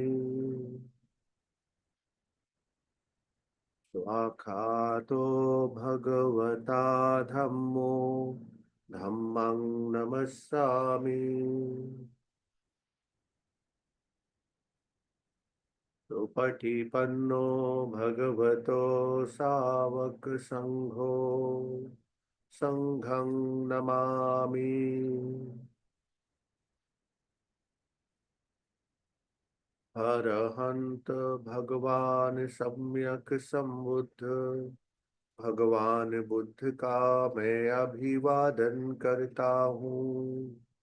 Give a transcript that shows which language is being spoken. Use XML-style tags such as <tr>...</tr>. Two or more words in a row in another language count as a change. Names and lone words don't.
<pi>स्वाखातो भगवता धम्मो धम्मं नमस्सामि। सुपटिपन्नो भगवतो सावक संघो संघं नमामि।</pi> <hi>अरहंत भगवान सम्यक संबुद्ध, भगवान बुद्ध का मैं अभिवादन करता हूँ।</hi>